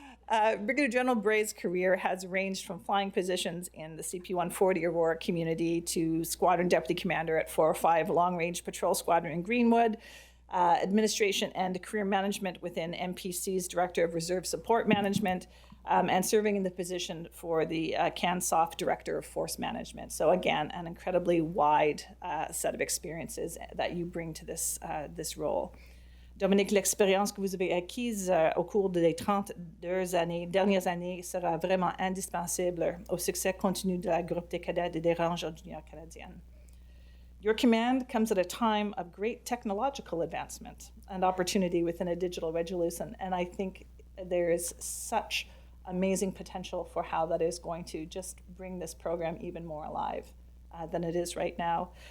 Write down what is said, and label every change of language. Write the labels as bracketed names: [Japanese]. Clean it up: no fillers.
[English] Brigadier General Brais' career has ranged from flying positions in the CP-140 Aurora community to Squadron Deputy Commander at 405 Long Range Patrol Squadron in Greenwood, administration and career management within MPC's Director of Reserve Support Management, and serving in the position for the CANSOF Director of Force Management. So again, an incredibly wide set of experiences that you bring to this role. [French] Dominique, l'expérience que vous avez acquise au cours des 32 dernières années sera vraiment indispensable au succès continu de la Groupe des Cadets et des Rangers juniors canadiens. [English] Your command comes at a time of great technological advancement and opportunity within a digital revolution, and I think there is such amazing potential for how that is going to just bring this program even more alive than it is right now.